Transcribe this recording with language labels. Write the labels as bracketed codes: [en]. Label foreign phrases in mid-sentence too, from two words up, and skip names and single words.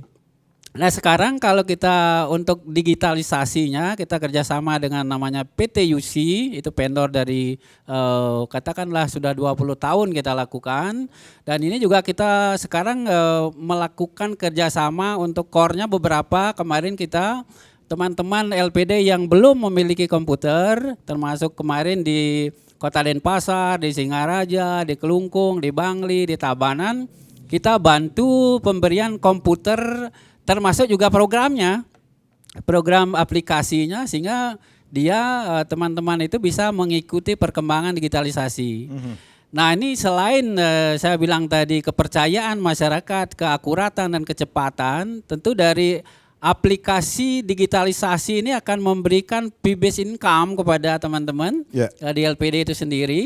[id] Nah sekarang kalau kita untuk digitalisasinya kita kerjasama dengan namanya PT UC, itu vendor dari katakanlah sudah 20 tahun kita lakukan. Dan ini juga kita sekarang melakukan kerjasama untuk core-nya beberapa. Kemarin kita teman-teman LPD yang belum memiliki komputer, termasuk kemarin di Kota Denpasar, di Singaraja, di Kelungkung, di Bangli, di Tabanan, kita bantu pemberian komputer termasuk juga programnya, program aplikasinya, sehingga dia teman-teman itu bisa mengikuti perkembangan digitalisasi. Nah ini selain saya bilang tadi kepercayaan masyarakat, keakuratan dan kecepatan, tentu dari aplikasi digitalisasi ini akan memberikan [en] fee-based income [id] kepada teman-teman di LPD itu sendiri.